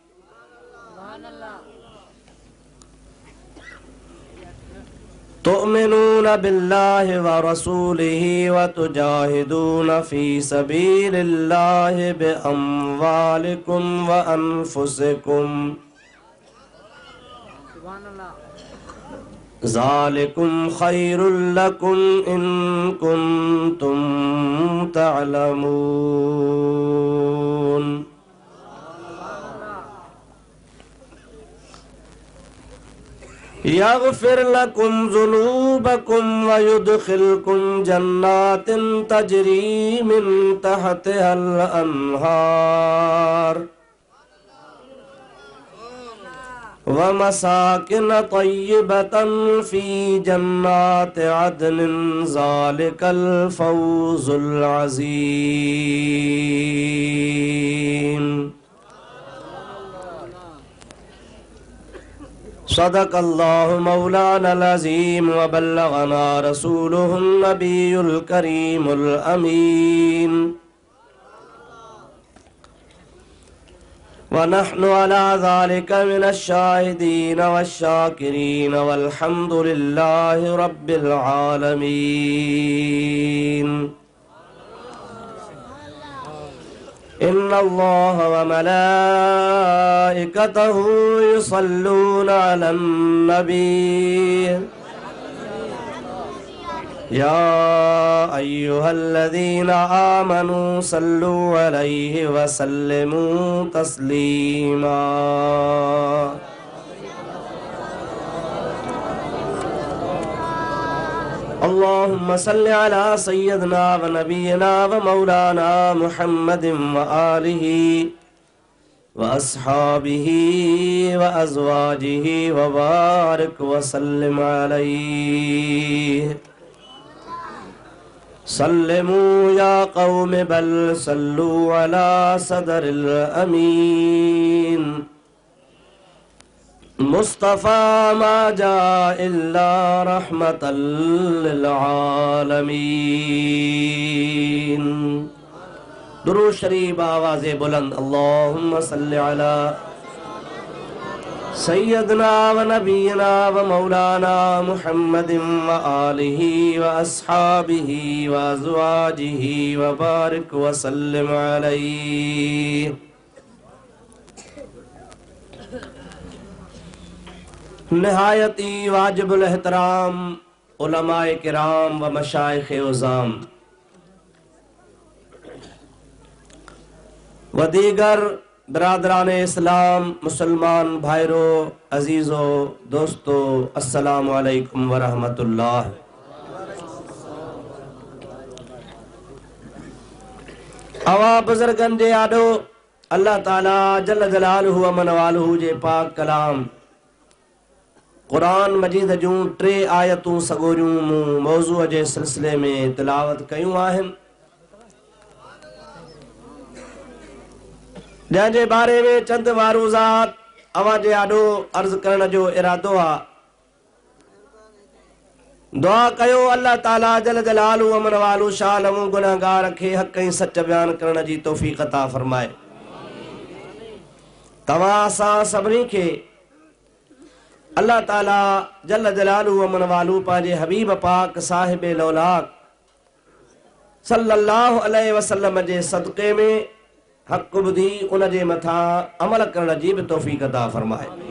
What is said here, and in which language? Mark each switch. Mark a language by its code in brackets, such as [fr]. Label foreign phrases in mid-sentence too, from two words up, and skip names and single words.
[ar] تؤمنون بالله ورسوله وتجاهدون في سبيل الله بأموالكم وأنفسكم ذلكم خير لكم إن كنتم تعلمون. يغفر لكم ذنوبكم ويدخلكم جنات تجري من تحتها الأنهار ومساكن طيبة في جنات عدن ذلك الفوز العظيم. صدق الله مولانا العظيم وبلغنا رسوله النبي الكريم الأمين ونحن على ذلك من الشاهدين والشاكرين والحمد لله رب العالمين. إن الله وملائكته يصلون على النبي يا أيها الذين آمنوا صلوا عليه وسلموا تسليما. اللهم صل على سيدنا ونبينا ومولانا محمد وآله وأصحابه وأزواجه وبارك وسلم عليه. سلموا يا قوم بل صلوا على صدر الأمين. مصطفى ما جاء إلا رحمة للعالمين. [ur] درود شریف آوازِ بلند. [ar] اللهم صل على سيدنا ونبينا ومولانا محمد وآله وأصحابه وأزواجه وبارك وسلم عليه. [ur] نہایتی واجب الاحترام علمائے کرام و مشائخِ عظام و دیگر برادرانِ اسلام مسلمان بھائیوں عزیزوں دوستوں [ar] السلام عليكم ورحمة الله. [sd] अवा बुज़ुर्गन जे आॾो अल्लाह ताला [ar] جل جلاله وعم نواله [sd] जे पाक कलाम क़ुरान मजीद जूं 3 आयतूं सगोरियूं मूं मौज़ूअ जे सिलसिले में तिलावत कयूं आहिनि, जंहिंजे बारे में चंद वारूज़ात अवां जे आॾो अर्ज़ करण जो इरादो आहे। दुआ कयो अल्लाह ताला [ar] جل جلاله وعم نواله [sd] शालमू गुनाहगार खे हक़ ऐं सच बयान करण जी तौफ़ीक़ अता फ़रमाए। तव्हां असां सभिनी खे अल्लाह ताला [ar] جل جلاله وعم نواله [sd] पंहिंजे हबीब पाक साहिब लौलाक [ar] صلى الله عليه وسلم [sd] जे सदक़े में हक़ ॿुधी उन जे मथां अमल करण जी बि तौफ़ीक़ अता फ़रमाए।